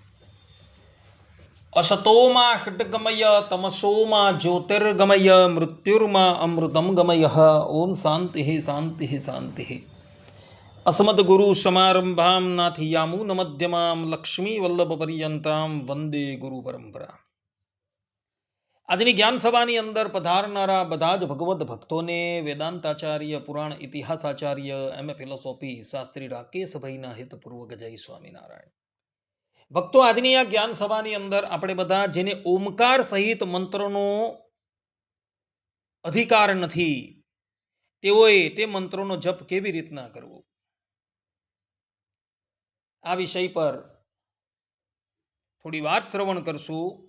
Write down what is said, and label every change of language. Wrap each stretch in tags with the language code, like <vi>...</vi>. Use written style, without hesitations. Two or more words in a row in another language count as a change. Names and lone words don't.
<sa>असतो मा षट्गमय तमसो मा ज्योतिर्गमय मृत्युर्मा अमृतं गमयः। ओम शान्तिः शान्तिः शान्तिः। अस्मद्गुरुसमारम्भां नाथयामुनमध्यमां लक्ष्मीवल्लभपर्यन्तां वन्दे गुरुपरम्परा।</sa> <gu>આજની જ્ઞાન સભાની અંદર પધારનારા બધા જ ભગવદ્ ભક્તોને વેદાંતાચાર્ય પુરાણ ઇતિહાસાચાર્ય એમ.એ. ફિલોસોફી શાસ્ત્રી રાકેશભાઈના હિતપૂર્વક જય સ્વામિનારાયણ. ભક્તો, આજની આ જ્ઞાન સભાની અંદર આપણે બધા જેને ઓમકાર સહિત મંત્રનો અધિકાર નથી તેઓએ તે મંત્રોનો જપ કેવી રીતના કરવો, આ વિષય પર થોડી વાત શ્રવણ કરશું.</gu>